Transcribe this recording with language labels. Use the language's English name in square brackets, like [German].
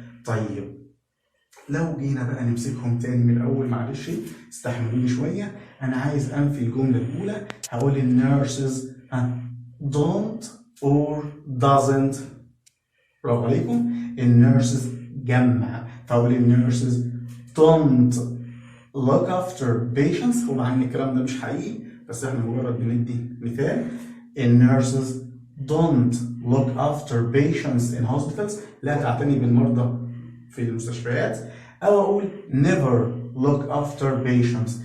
[Arabic] طيب لو جينا بقى نمسكهم تاني من الأول، معلش استحملوني شوية، أنا عايز أنفي الجملة الأولى. هقول [English] النيرسز don't or doesn't. [Arabic] برافو عليكم. [English] النيرسز [Arabic] جمع، فأقول [English] النيرسز don't look after patients. [Arabic] طبعا الكلام ده مش حقيقي، بس احنا مجرد بندي مثال. [English] النيرسز don't look after patients in hospitals [Arabic] لا تعتني بالمرضى في المستشفيات. أو أقول [English] never look after patients.